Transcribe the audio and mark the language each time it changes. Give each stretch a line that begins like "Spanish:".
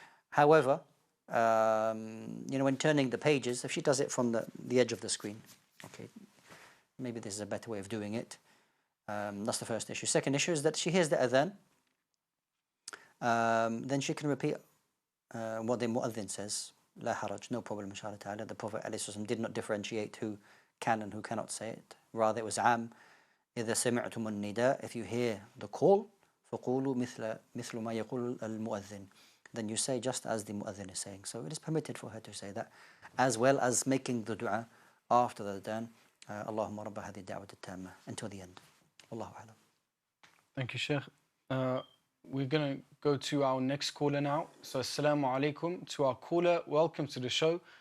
English: However, when turning the pages, if she does it from the edge of the screen, okay, maybe this is a better way of doing it. That's the first issue. Second issue is that she hears the adhan, then she can repeat what the mu'adhin says.
Arabic: La haraj,
English: no problem, inshallah ta'ala. The Prophet ﷺ did not differentiate who can and who cannot say it. Rather, it was am.
Arabic: إذا سمعتم النداء,
English: if you hear the call,
Arabic: فقولوا مثل ما يقول المؤذن.
English: Then you say just as the mu'adhin is saying. So it is permitted for her to say that, as well as making the dua after the adhan.
Arabic: Allahumma rabba hadhi da'wat at-tamma,
English: until the end.
Arabic: Wallahu a'lam.
English: Thank you, Shaykh. We're going to go to our next caller now. So, assalamu alaikum to our caller. Welcome to the show.